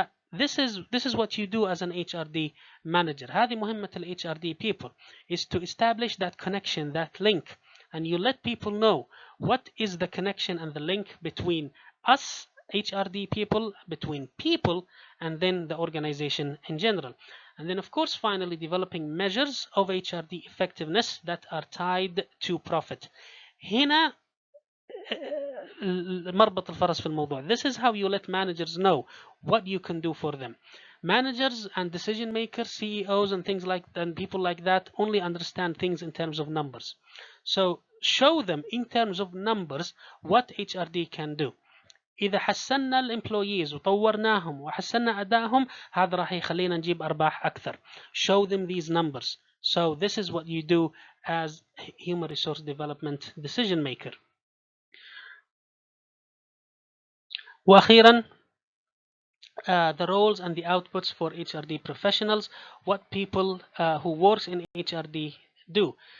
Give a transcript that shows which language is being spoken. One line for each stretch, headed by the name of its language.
English: This is what you do as an HRD manager.
Arabic: هذه مهمة ال
English: HRD people is to establish that connection, that link, and you let people know what is the connection and the link between us HRD people, between people, and then the organization in general. And then of course finally developing measures of HRD effectiveness that are tied to profit.
Arabic: هنا مربط الفرس في الموضوع.
English: This is how you let managers know what you can do for them. Managers and decision makers, CEOs and things like that, and people like that only understand things in terms of numbers. So show them in terms of numbers what HRD can do.
Arabic: إذا حسنا الامبلويز وطورناهم وحسنا أدائهم، هذا راح يخلينا نجيب أرباح أكثر.
English: Show them these numbers. So this is what you do as human resource development decision maker. وأخيرا the roles and the outputs for HRD professionals. What people who work in HRD do.